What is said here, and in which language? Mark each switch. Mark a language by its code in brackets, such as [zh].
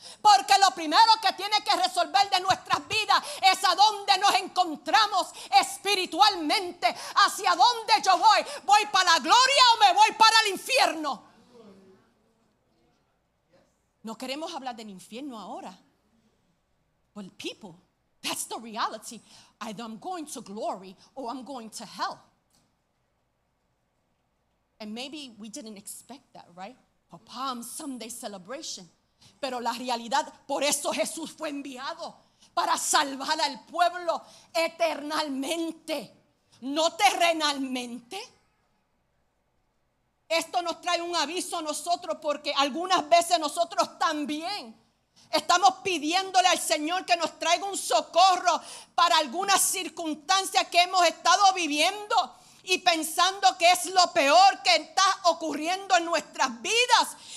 [es] Porque lo primero que tiene que resolver de nuestras vidas es a dónde nos encontramos espiritualmente. ¿Hacia dónde yo voy? ¿Voy para la gloria o me voy para el infierno? No queremos hablar del infierno ahora. [en] Well, people, that's the reality. Either I'm going to glory or I'm going to hell. And maybe we didn't expect that, right? For Palm Sunday celebration. [es] Pero la realidad, por eso Jesús fue enviado, para salvar al pueblo eternalmente, no terrenalmente. Esto nos trae un aviso a nosotros, porque algunas veces nosotros también estamos pidiéndole al Señor que nos traiga un socorro para algunas circunstancias que hemos estado viviendo y pensando que es lo peor que está ocurriendo en nuestras vidas.